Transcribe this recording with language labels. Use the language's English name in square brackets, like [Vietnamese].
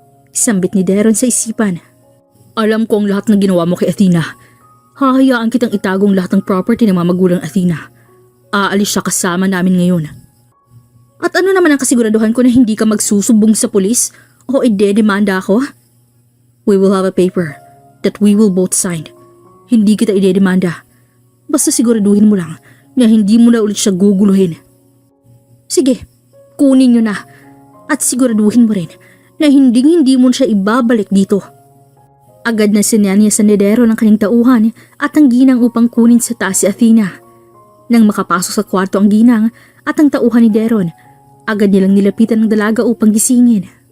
[Filipino] Sambit ni Deron sa isipan. Alam ko ang lahat ng ginawa mo kay Athena. Hahayaan kitang itagong lahat ng property ng mga magulang Athena. Aalis siya kasama namin ngayon. At ano naman ang kasiguraduhan ko na hindi ka magsusubong sa pulis o ide-demanda ako? [English] We will have a paper that we will both sign. [Filipino] Hindi kita ide-demanda. Basta siguraduhin mo lang na hindi mo na ulit siya guguluhin. Sige, kunin niyo na at siguraduhin mo rin na hindi mo siya ibabalik dito. Agad na sinanya sa Nedero ng kanyang tauhan at ang ginang upang kunin sa taas si Athena. Nang makapasok sa kwarto ang ginang at ang tauhan ni Deron, agad nilang nilapitan ng dalaga upang gisingin.